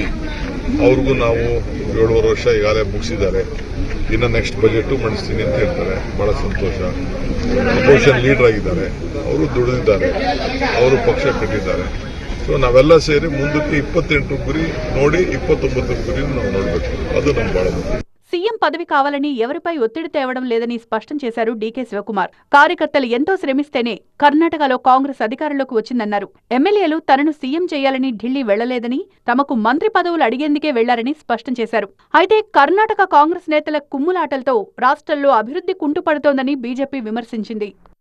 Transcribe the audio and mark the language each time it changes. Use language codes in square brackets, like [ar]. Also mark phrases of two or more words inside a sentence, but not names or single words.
[kn] ಅವ್ರಿಗೂ ನಾವು 7.5 ವರ್ಷ ಈಗಾಗಲೇ ಮುಗಿಸಿದ್ದಾರೆ. ಇನ್ನು [en] next budget [kn] ಮಂಡಿಸ್ತೀನಿ ಅಂತ ಹೇಳ್ತಾರೆ. ಭಾಳ ಸಂತೋಷ. [en] opposition leader [kn] ಆಗಿದ್ದಾರೆ, ಅವರು ದುಡಿದಿದ್ದಾರೆ, ಅವರು ಪಕ್ಷ ಕಟ್ಟಿದ್ದಾರೆ. ಸೊ ನಾವೆಲ್ಲ ಸೇರಿ ಮುಂದಕ್ಕೆ 28 ಗುರಿ ನೋಡಿ 29 ಗುರಿ ನಾವು ನೋಡಬೇಕು. ಅದು ನಮ್ಮ ಭಾಳ ಮುಖ್ಯ. [te] సీఎం పదవి కావాలని ఎవరిపై ఒత్తిడి తేవడం లేదని స్పష్టం చేశారు డీకే శివకుమార్. కార్యకర్తలు ఎంతో శ్రమిస్తేనే కర్ణాటకలో కాంగ్రెస్ అధికారంలోకి వచ్చిందన్నారు. ఎమ్మెల్యేలు తనను సీఎం చేయాలని ఢిల్లీ వెళ్లలేదని, తమకు మంత్రి పదవులు అడిగేందుకే వెళ్లారని స్పష్టం చేశారు. అయితే కర్ణాటక కాంగ్రెస్ నేతల కుమ్ములాటలతో రాష్ట్రంలో అభివృద్ధి కుంటుపడుతోందని బీజేపీ విమర్శించింది.